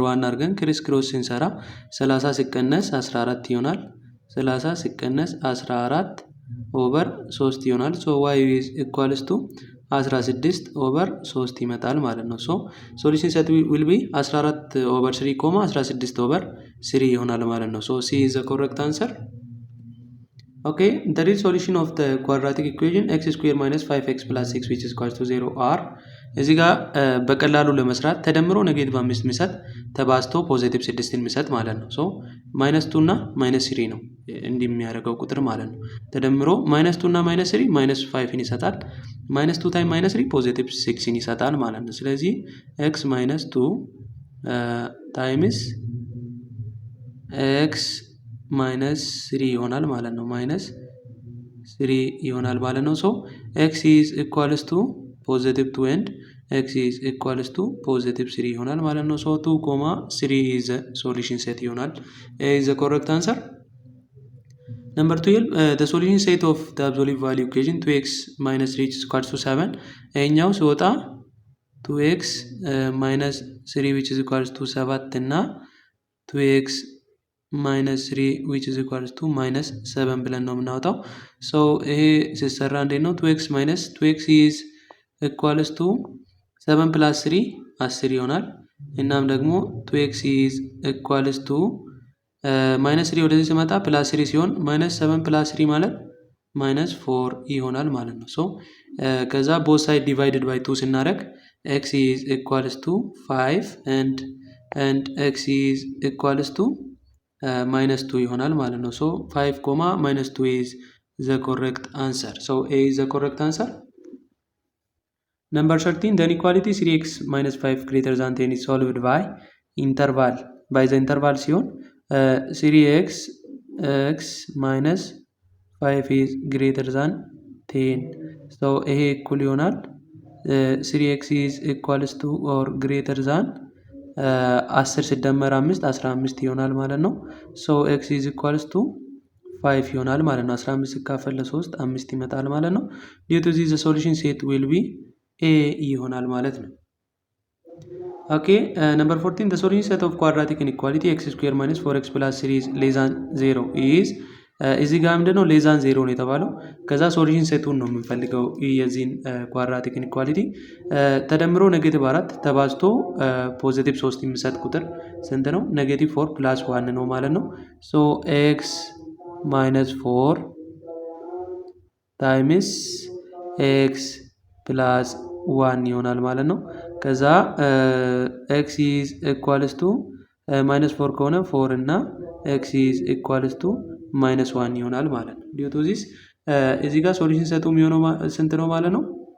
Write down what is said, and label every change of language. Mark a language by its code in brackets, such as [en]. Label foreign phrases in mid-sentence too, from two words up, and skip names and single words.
[am] ዋን አድርገን [en] criss cross [am] ስንሰራ 30 ሲቀነስ 14 ይሆናል። 30 ሲቀነስ 14 ኦቨር 3 ይሆናል። ሶ [en] y is equals to 16 over 3 [am] ይመጣል ማለት ነው። ሶ [en] solution set will be 14 over 3 comma 16 over 3 [am] ይሆናል ማለት ነው። [en] so C is the correct answer። [am] ኦኬ [en] the real solution of the quadratic equation x square minus 5x plus 6 which is equal to 0 are [am] እዚህ ጋር በቀላሉ ለመስራት ተደምሮ ኔጌቲቭ 5 የሚሰጥ ተባዝቶ ፖዚቲቭ 6 የሚሰጥ ማለት ነው። ሶ -2 እና -3 ነው እንዲህ የሚያደርገው ቁጥር ማለት ነው። ተደምሮ -2 እና -3 -5 ይሰጣል። -2 ታይም -3 ፖዚቲቭ 6 ይሰጣል ማለት ነው። ስለዚህ x -2 ታይምስ [en] x -3 [am] ይሆናል ማለት ነው። [en] -3 [am] ይሆናል ማለት ነው። [en] ሶ x is equals to positive 2 and x is equals to positive 3 [am] ይሆናል ማለት ነው። [en] ሶ 2, 3 is the solution set ይሆናል። A is the correct answer. Number 12 the solution set of the absolute value equation 2x minus 3 is equals to 7 [am] ይሄኛው ሲወጣ [en] 2x minus 3 which is equals to 7 እና 2x minus 3 which is equals to minus 7 [am] ብለን ነው የምናወጣው። ሶ ይሄ ሲሰራ እንዴት ነው? [en] 2x minus 2x is equals to 7 plus 3 10 [am] ይሆናል። እናም ደግሞ [en] 2x is equals to minus 3 [am] ወደዚህ ሲመጣ [en] plus 3 ሲሆን minus 7 plus 3 ማለት minus 4 [am] ይሆናል ማለት ነው። ሶ ከዛ [en] both side divided by 2 ስናደርግ x is equals to 5 and x is equals to -2 [am] ይሆናል ማለት ነው። ሶ [en] 5, -2 is the correct answer. So A is the correct answer. Number 13 the inequality 3x minus 5 greater than 10 is solved by the interval ሲሆን 3x x minus 5 is greater than 10 so [am] ይሄ እኩል ይሆናል [en] 3x is equals to or greater than 10 ሲደመር 5 15 [am] ይሆናል ማለት ነው። ሶ [en] x is equals to 5 [am] ይሆናል ማለት ነው። 15 ሲካፈል ለ3 5 ይመጣል ማለት ነው። [en] due to this the solution set will be A [am] ይሆናል ማለት ነው። ኦኬ [en] number 14 the solution set of quadratic inequality x square minus 4x plus 3 is less than 0 is [am] እዚህ ጋር ምንድነው ሌዛን 0 ነው የተባለው። ከዛ ሶሉሽን ሴቱን ነው የምንፈልገው የዚህን [en] quadratic inequality [am] ተደምሮ -4 ተባዝቶ ፖዚቲቭ 3 የሚሰጥ ቁጥር ስንት ነው? -4 + 1 ነው ማለት ነው። ሶ x -4 ታይምስ x + 1 ይሆናል ማለት ነው። ከዛ x is equals to -4 ከሆነ 4 እና x is equals to -1 ይሆናል ማለት ነው። [en] due to this [am] እዚህ ጋር [en] solution set [am] የሚሆነው ስንት ነው ማለት ነው?